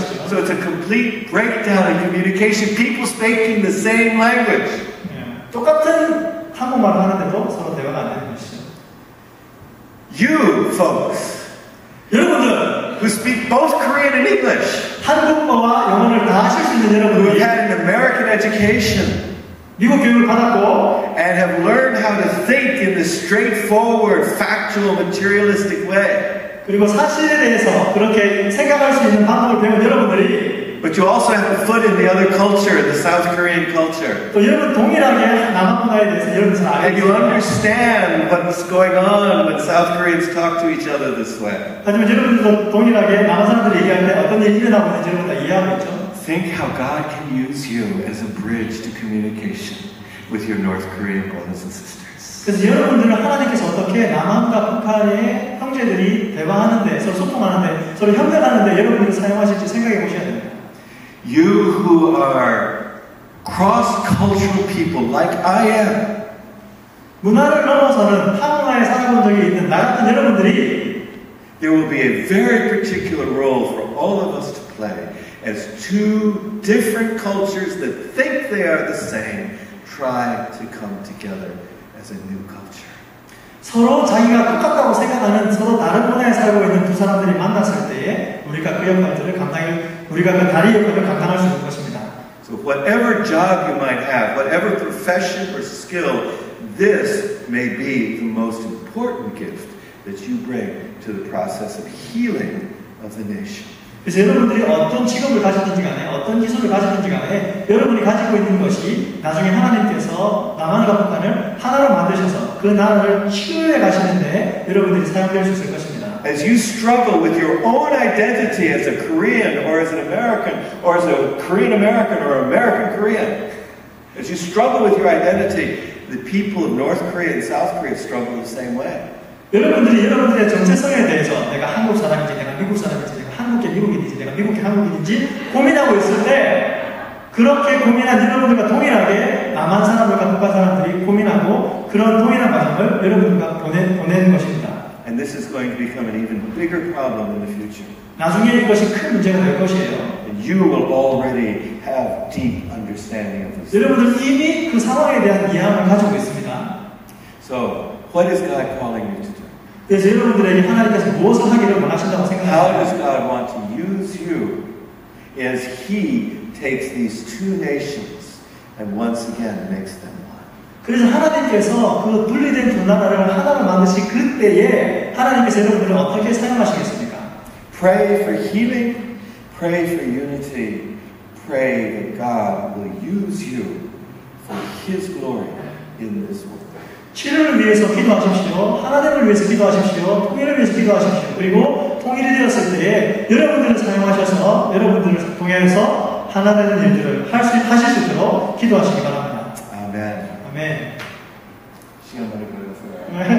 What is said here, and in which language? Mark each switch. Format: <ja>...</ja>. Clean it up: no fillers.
<en>So it's a complete breakdown in communication. People speaking the same language.</en> <ko>똑같은 한국말을 하는데도 서로 대화가 안 되는 것이죠.</ko> <en>You folks,</en> <ko>여러분들,</ko> <en>who speak both Korean and English,</en> <ko>한국어와 영어를 다 하실 수 있는</ko> <en>who</en> <ko>여러분들이</ko> <en>have had an American education,</en> <ko>미국 교육을 받았고,</ko> <en>and have learned how to think in this straightforward, factual, materialistic way.</en> <ko>그리고 사실에 대해서 그렇게 생각할 수 있는 방법을 배운 여러분들이</ko> <en>But you also have a foot in the other culture, the South Korean culture.</en> <ko>또 여러분 동일하게 남한 문화에 대해서 여러분 잘 알고</ko> <en>And you understand what's going on when South Koreans talk to each other this way.</en> <ko>하지만 여러분들도 동일하게 남한 사람들이 얘기할 때 어떤 일이 일어나고 있는지 여러분 다 이해하고 있죠.</ko> <en>Think how God can use you as a bridge to communication with your North Korean brothers and sisters.</en> <ko>그래서 여러분들은 하나님께서 어떻게 남한과 북한의 형제들이 대화하는데, 서로 소통하는데, 서로 협력하는데 여러분들을 사용하실지 생각해 보셔야 됩니다.</ko> <en>You who are cross-cultural people like I am.</en> <ko>문화를 넘어서는 타문화에 살아본 적이 있는 나 같은 여러분들이</ko> <en>There will be a very particular role for all of us to play as 2 different cultures that think they are the same try to come together as a new culture.</en> <ko>서로 자기가 똑같다고 생각하는 서로 다른 문화에 살고 있는 두 사람들이 만났을 때에 우리가 그 역할들을 우리가 그 다리 역할을 감당할 수 있는 것입니다.</ko> <en>So whatever job you might have, whatever profession or skill, this may be the most important gift that you bring to the process of healing of the nation.</en> <ko>그래서 여러분들이 어떤 직업을 가지든지 간에 어떤 기술을 가지든지 간에 여러분이 가지고 있는 것이 나중에 하나님께서 남한과 북한을 하나로 만드셔서 그 나라를 치유해 가시는데 여러분들이 사용될 수 있을 것입니다.</ko> <en>As you struggle with your own identity as a Korean or as an American or as a Korean American or American Korean, as you struggle with your identity, the people of North Korea and South Korea struggle the same way.</en> <ko>여러분들이 여러분들의 정체성에 대해서 내가 한국 사람인지 내가 미국 사람인지 내가 한국계 미국인인지 내가 미국계 한국인인지 고민하고 있을 때 그렇게 고민한 여러분들과 동일하게 남한 사람들과 북한 사람들이 고민하고 그런 동일한 과정을 여러분들과 보내는 것입니다.</ko> <en>And this is going to become an even bigger problem in the future.</en> <ko>나중에 이것이 큰 문제가 될 것이에요.</ko> <en>And you will already have deep understanding of this.</en> <ko>여러분들은 이미 그 상황에 대한 이해함을 가지고 있습니다.</ko> <en>So, what is God calling you to do?</en> <ko>그래서 여러분들에게 하나님께서 무엇을 하기를 원하신다고</ko> <en>How</en> <ko>생각합니다.</ko> <en>does God want to use you as He takes these two nations and once again makes them one?</en> <ko>그래서 하나님께서 그 분리된 두 나라를 하나로 만드신 그때에 하나님께서 여러분들을 어떻게 사용하시겠습니까?</ko> <en>Pray for healing, pray for unity, pray that God will use you for His glory in this world.</en> <ko>치료를 위해서 기도하십시오. 하나님을 위해서 기도하십시오. 통일을 위해서 기도하십시오. 그리고 통일이 되었을 때에 여러분들을 사용하셔서 여러분들을 통해서 하나 되는 일들을 하실 수 있도록 기도하시기 바랍니다. 아멘. 아멘. 시간 많이 걸렸어요.</ko>